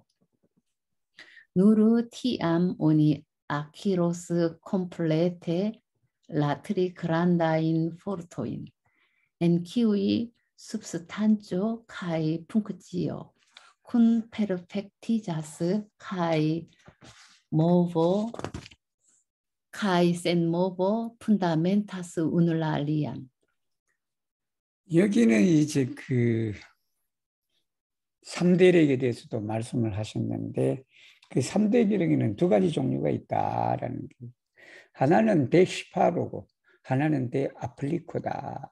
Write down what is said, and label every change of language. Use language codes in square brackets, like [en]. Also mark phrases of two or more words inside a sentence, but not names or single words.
[eo] Nur tiam oni akiros komplete la tri grandajn fortojn, en kiuj substanco kaj funkcio kun perfektiĝas kaj movo kaj senmovo fundamentas unu la alian. [ko] 여기는 이제 그 3대력에 대해서도 말씀을 하셨는데 그 3대력에는 두 가지 종류가 있다라는 게 하나는 대시파로고 하나는 대아플리코다.